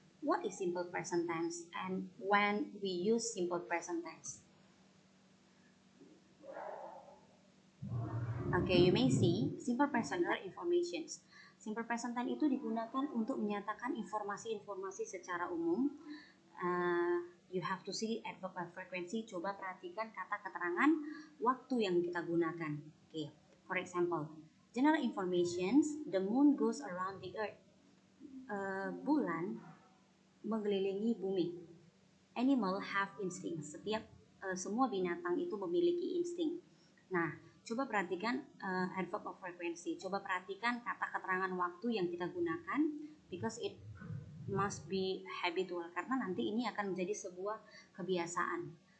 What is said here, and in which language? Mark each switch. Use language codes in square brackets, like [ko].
[en] What is simple present tense and when we use simple present tense? Okay, you may see simple present are informations. [id] Simple present tense itu digunakan untuk menyatakan informasi-informasi secara umum. [en] You have to see adverb and frequency. [id] Coba perhatikan kata keterangan waktu yang kita gunakan. [en] Okay, for example, general informations, the moon goes around the earth. [id] Bulan mengelilingi bumi. [en] Animal have instinct. [id] Semua binatang itu memiliki insting. Nah, coba perhatikan adverb of frequency. Coba perhatikan kata keterangan waktu yang kita gunakan, [en] because it must be habitual, [id] karena nanti ini akan menjadi sebuah kebiasaan.